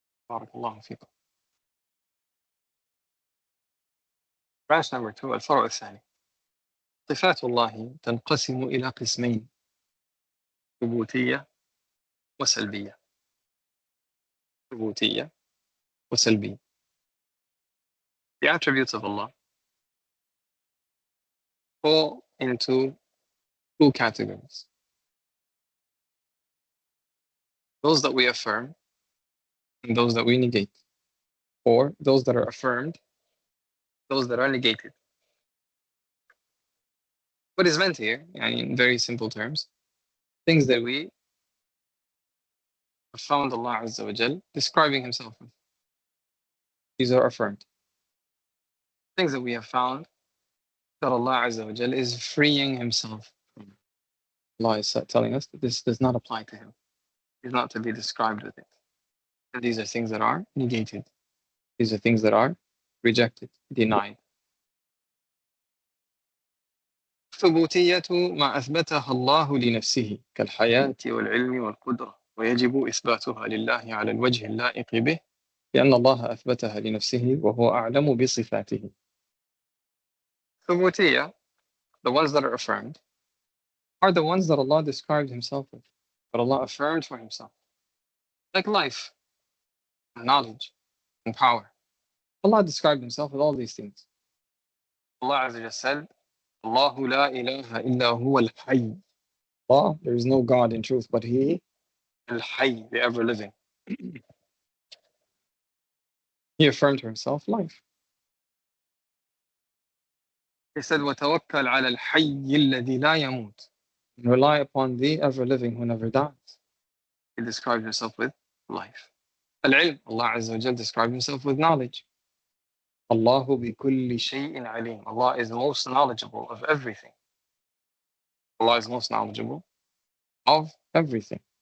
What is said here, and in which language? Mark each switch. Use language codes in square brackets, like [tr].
[ar] Barakallahu fikum. [en] Branch number 2, [ar] الفرع الثاني. صفات الله تنقسم إلى قسمين: ثبوتية وسلبية. ثبوتية وسلبية. [en] The attributes of Allah fall into 2 categories. Those that we affirm and those that we negate, or those that are affirmed, those that are negated. What is meant here, in very simple terms, things that we have found Allah Azza wa Jal describing Himself with. These are affirmed. Things that we have found that Allah Azza wa Jal is freeing Himself from. Allah is telling us that this does not apply to Him. He's not to be described with it. And these are things that are negated. These are things that are rejected, denied. [ar] ثبوتية ما أثبتها الله لنفسه كالحياة والعلم والقدرة ويجب إثباتها لله على الوجه اللائق به لأن الله أثبتها لنفسه وهو أعلم بصفاته. [en] ثبوتية, the ones that are affirmed, are the ones that Allah described Himself with, that Allah affirmed for Himself, like life, and knowledge, and power. Allah described Himself with all these things. Allah Azza wa Jalla said, [ar] Allahu la ilaha illa huwa al-hayy. [en] Allah, there is no God in truth but He, al-hayy, the ever-living. He affirmed to Himself life. He said, [ar] وَتَوَكَّلْ عَلَى الْحَيِّ الَّذِي لَا يَمُوتُ. [en] And rely upon the ever-living who never dies. He described Himself with life. Al-ilm, Allah Azza wa Jal described Himself with knowledge. [ar] Allahu bi kulli shay'in alim. [en] Allah is most knowledgeable of everything. Allah is most knowledgeable of everything.